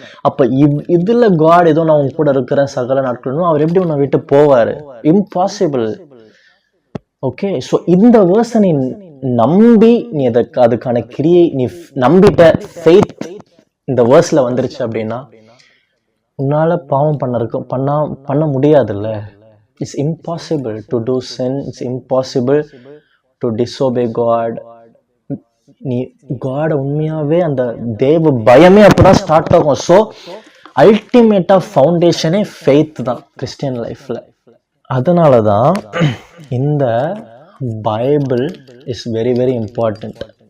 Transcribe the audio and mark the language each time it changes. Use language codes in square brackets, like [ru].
[ta] அப்ப இதுல காட் ஏதோ நான் உங்க கூட இருக்கிறேன் சகல நாட்களும், அவர் எப்படி உன்னை விட்டு போவாரு? இம்பாசிபிள். ஓகே, ஸோ இந்த வேர்ஸை நீ நம்பி, நீ அதுக்கான கிரியை நீ நம்பிட்ட, ஃபெய்த் இந்த வேர்ஸ்ல வந்துருச்சு அப்படின்னா, உன்னால பாவம் பண்ண முடியாதுல்ல. [en] It's impossible to do sin. It's impossible to disobey God. [ta] நீ காட உண்மையாவே அந்த தேவ பயமே அப்பதான் ஸ்டார்ட் ஆகும். ஸோ அல்டிமேட்டா ஃபவுண்டேஷனே ஃபெய்த் தான் கிறிஸ்டியன் லைஃப்ல. அதனால தான் இந்த [en] Bible is very very important.